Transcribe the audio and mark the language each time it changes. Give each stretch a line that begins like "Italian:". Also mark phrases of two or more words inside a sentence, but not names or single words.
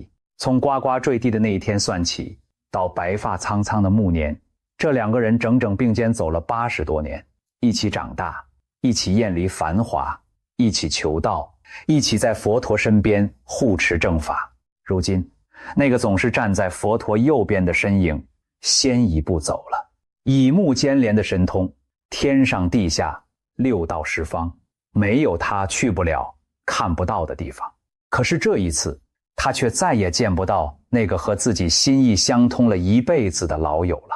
Chinese: 從呱呱墜地的那一天算起，到白髮蒼蒼的暮年，這2個人整整並肩走了80多年，一起長大，一起厭離繁華，一起求道，一起在佛陀身邊護持正法。如今那個總是站在佛陀右邊的身影先一步走了。以目犍連的神通，天上地下6道10方， 沒有他去不了、看不到的地方。可是這一次，他卻再也見不到那個和自己心意相通了一輩子的老友了。